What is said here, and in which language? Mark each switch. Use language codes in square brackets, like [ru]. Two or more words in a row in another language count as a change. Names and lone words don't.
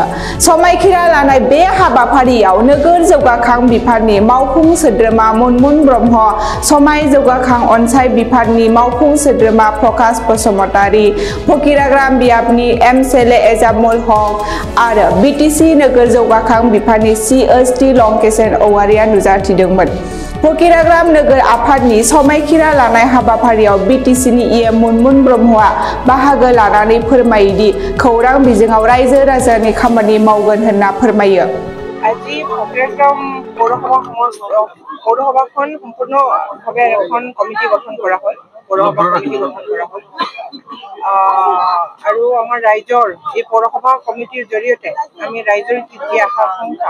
[brx] समायखिरा लानाय बे हाबाफारियाव नोगोर जौगाखां बिफाननि मावफुं सोद्रोमा मुनमुन ब्रह्म, समाय जौगाखां अनसाय बिफाननि मावफुं सोद्रोमा प्रकाश बसुमतारी, फकिराग्राम बियाबनि एमसेले एजामुल हक आरो बिटिसि नोगोर जौगाखां बिफाननि CST लंकेशन औवारिया नुजाथिदोंमोन। फकिराग्राम नोगोर आफादनि समायखिरा लानाय हाबाफारियाव बिटिसिनि EM मुनमुन ब्रह्मआ बाहागो लानानै फोरमायोदि खौरां बिजोङाव रायजो राजानि खामानि मावगोन होनना फोरमायो। [as] আজি ফকিরাগ্রাম পৌরসভাখন সম্পূর্ণভাৱে এখন কমিটি গঠন কৰা হ'ল। পৌৰসভা কমিটি গঠন কৰা হ'ল আৰু আমাৰ ৰাইজৰ এই পৌৰসভা কমিটিৰ জৰিয়তে আমি ৰাইজৰ যি আশা-আকাংক্ষা